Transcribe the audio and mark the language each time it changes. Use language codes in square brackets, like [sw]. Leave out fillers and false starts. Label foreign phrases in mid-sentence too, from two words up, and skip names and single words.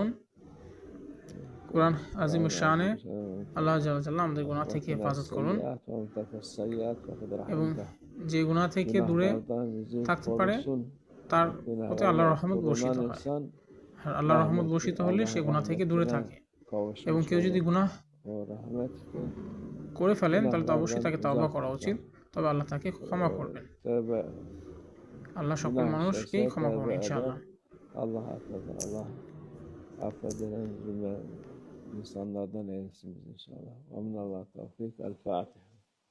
[bn] কুরআন আজিমুশ শানে [ar] الله عز وجل [bn] আমাদের গুনাহ থেকে হেফাজত করুন এবং যে গুনাহ থেকে দূরে থাকতে পারে তার প্রতি আল্লাহর রহমত বর্ষিত হয়। আর আল্লাহর রহমত বর্ষিত হলে সে গুনাহ থেকে দূরে থাকে। এবং কেউ যদি গুনাহ করে ফেলেন তাহলে তো অবশ্যই তাকে তাওবা করা উচিত, তবে আল্লাহ তাকে ক্ষমা করবেন। আল্লাহ সকল মানুষকেই ক্ষমা করবেন ইনশাআল্লাহ। [tr] Allah affedilen cümle insanlardan eylesin biz inşallah. Amin Allah tevfik. [ar] الفاتحة.